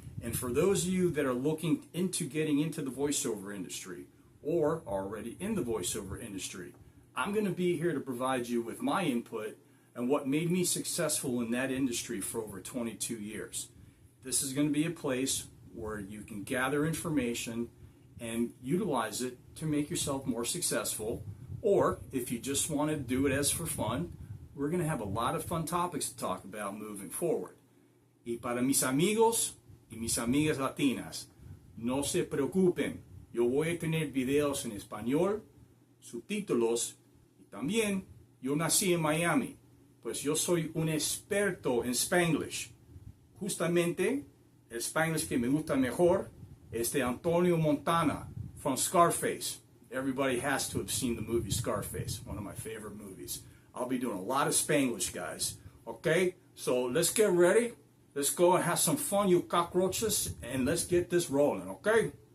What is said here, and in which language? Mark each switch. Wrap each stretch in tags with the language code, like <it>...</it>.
<en>And for those of you that are looking into getting into the voiceover industry or already in the voiceover industry, I'm going to be here to provide you with my input and what made me successful in that industry for over 22 years. This is going to be a place where you can gather information and utilize it to make yourself more successful, or if you just want to do it as for fun, we're going to have a lot of fun topics to talk about moving forward.</en> <es>Y para mis amigos y mis amigas latinas, no se preocupen, yo voy a tener videos en español, subtítulos, y también yo nací en Miami, pues yo soy un experto en Spanglish. Justamente, el Spanglish que me gusta mejor es de Antonio Montana from Scarface.</es> <en>Everybody has to have seen the movie Scarface, one of my favorite movies. I'll be doing a lot of Spanglish, guys. Okay, so let's get ready. Let's go and have some fun, you cockroaches, and let's get this rolling, okay?</en>